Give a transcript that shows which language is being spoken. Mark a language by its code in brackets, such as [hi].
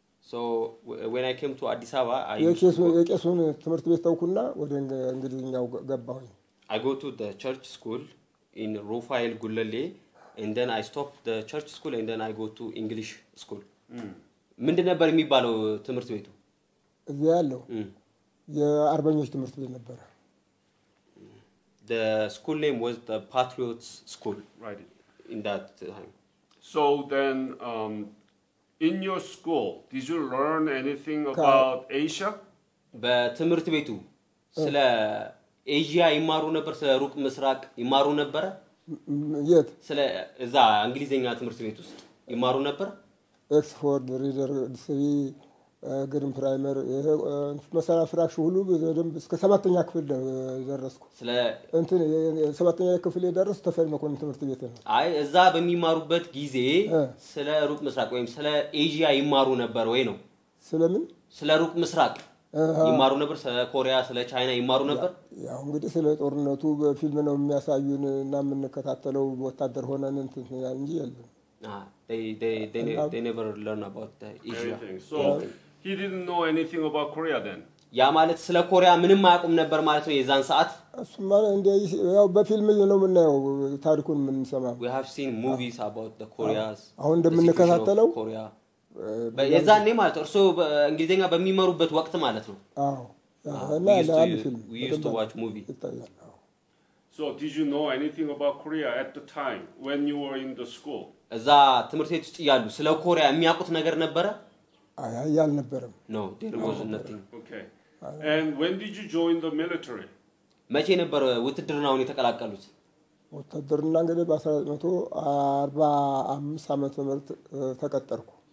[en] so when I came to Addis Ababa [am] የቄሱን ትምህርት ቤት ተውኩና ወደ እንግሊዝኛው ገባሁ [en] I go to the church school in Rufael Gullale and then I stopped the church school and then I go to English school [am] ምንድን ነበር የሚባለው ትምህርት ቤቱ እዚያ ያለው የአርበኞች ትምህርት ቤት ነበር [en] the school name was the Patriots School right in that time so then in your school did you learn anything about Asia [am] በትምህርት ቤቱ ስለ ኤዥያ ይማሩ ነበር ስለ ሩቅ ምስራቅ ይማሩ ነበር የት ስለ እዛ እንግሊዘኛ ትምህርት ቤት ውስጥ ይማሩ ነበር ኤክስፎርድ ሪደር ዲስሪ ግሪን ፕራይመር መሰራ ፍራክሽ ሁሉ በደንብ እስከ 7ኛ ክፍል ደረስኩ ስለ እንትን 7ኛ ክፍል ደረስኩ ተፈሪ መኮንን ትምህርት ቤት ነው አይ እዛ በሚማሩበት ጊዜ ስለ ሩቅ ምስራቅ ወይም ስለ ኤዥያ ይማሩ ነበር ወይ ነው ስለምን ስለ ሩቅ ምስራቅ ይማሩ ነበር ስለ ኮሪያ ስለ ቻይና ይማሩ ነበር ያው እንግዲህ ስለ ጦርነቱ በፊልም ነው የሚያሳዩን እና የምንከታተለው ወታደር ሆነን እንትን እንጂ የለም [en] they never learn about the Asia so he didn't know anything about Korea then [am] ያ ማለት ስለ ኮሪያ ምንም አያውቁም ነበር ማለት ነው የዛን ሰዓት እሱማ እንደ ያው በፊልም ነው የምናየው ታሪኩን የምንሰማው [en] we have seen movies about the Koreas [am] አሁን እንደምንከታተለው ኮሪያ በዛኔ ማለት እርሶ እንግሊዘኛ በሚመሩበት ወቅት ማለት ነው አዎ እና ለአንድ ፊልም [en] we used to watch movie so did you know anything about Korea at the time when you were in the school [am] እዛ ትምህርት ቤት ውስጥ ያሉ ስለ ኮሪያ የሚያውቁት ነገር ነበረ አይ አልነበረም [en] no there was nothing okay and when did you join the military [am] መቼ ነበር ውትድርናውን የተቀላቀሉት ውትድርና እንግዲህ በ1945 ዓመተ ምህረት ተቀጠርኩ